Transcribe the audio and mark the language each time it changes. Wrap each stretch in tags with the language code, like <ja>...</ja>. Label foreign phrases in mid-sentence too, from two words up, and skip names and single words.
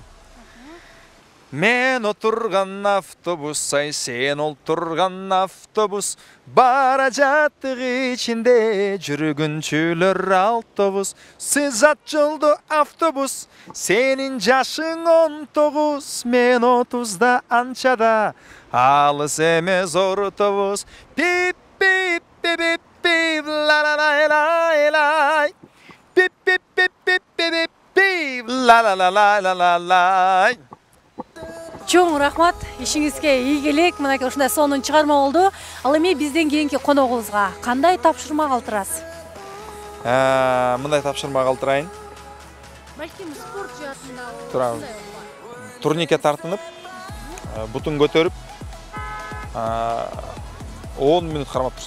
<ky>Мен отурган автобус, ай сен олтурган автобус, бара жаттык ичинде жүргүнчүлөр автобус. Сиз ат жолду автобус, сенин жашың 19, мен 30да анчада, алыс эмес ортобус. Пип пип пип пип пип ла ла ла ла ла. Пип пип пип пип пип пип ла ла ла ла ла ла. Чоң рахмат, ишиңизге ийгилик. Мынакей ушундай сонун чыгарма болду. Ал эми бизден кийинки коногубузга кандай тапшырма калтырасыз? Мындай тапшырма калтырайын. Балким спорт жаатында Турам. Турникке тартынып, бутун көтөрүп, 10 минут кармап турсун.</ky>